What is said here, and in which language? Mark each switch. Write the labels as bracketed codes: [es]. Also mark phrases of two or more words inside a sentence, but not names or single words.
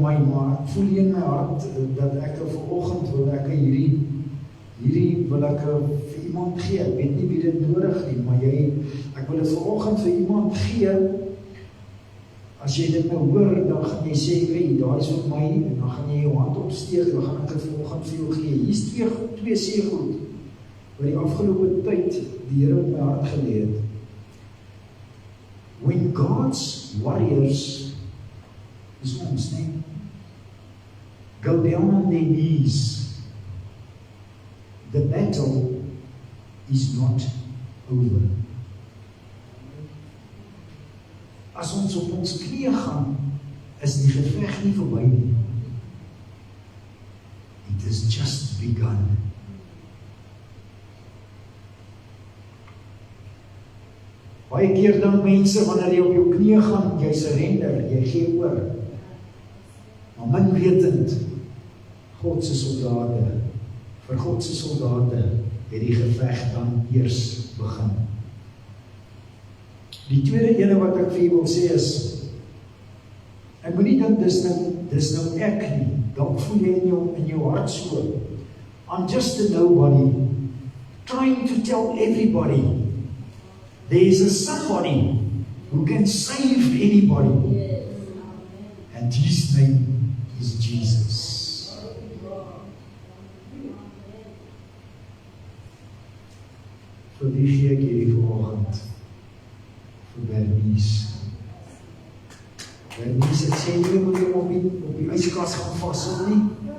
[af] my, maar ek voel in my hart, dat ek vanoggend wil ek hierdie wil ek vir iemand gee, ek weet nie wie dit nodig nie, maar ek wil dit vanoggend vir iemand gee, as jy dit nou hoor, dan gaan jy sê, hey, daar is vir my, en dan gaan jy jou hand opsteek, dan gaan ek dit vanoggend vir jou gee. Hier is 2 seegoed, wat die afgelope tyd die Here op my hart gelê het. [en] When God's warriors, [af] is ons, nee, [en] go down on their knees, the battle is not over. [af] As ons op ons knieë gaan, is die geveg nie verby nie. [en] It has just begun. [af] Baie keer dan mense, wanneer jy op jou knieë gaan, jy surrender, jy gee oor. Maar min wetend, Godse soldate, vir Godse soldate, het die geveg dan eers begin. Die tweede ene wat ek vir jy wil sê is, ek moet nie dink, dis nou ek nie, dalk voel jy in jou hart so, [en] I'm just a nobody, trying to tell everybody, there is a somebody who can save anybody, and his name is Jesus. [af] Vir wie gee ek hierdie vanoggend? Vir Bernice. Bernice, ek sê nie moet jy op die yskas gaan vashou nie.